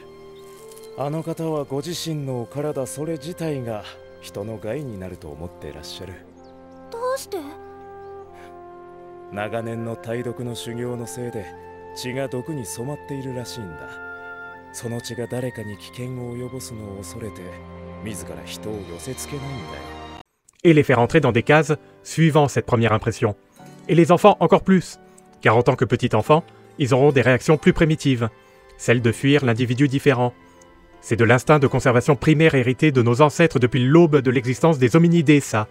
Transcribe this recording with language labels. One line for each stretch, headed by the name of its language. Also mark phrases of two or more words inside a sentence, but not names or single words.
Japanese: あの方はご自身のお体それ自体が人の害になると思っていらっしゃる。どうして？長年の体毒の修行のせいで血が毒に染まっているらしいんだ。その血が誰かに危険を及ぼすのを恐れて自ら人を寄せつけないんだよ。
French: Et les faire entrer dans des cases suivant cette première impression. Et les enfants encore plus, car en tant que petits enfants, ils auront des réactions plus primitives, celle de fuir l'individu différent. C'est de l'instinct de conservation primaire hérité de nos ancêtres depuis l'aube de l'existence des hominidés, ça.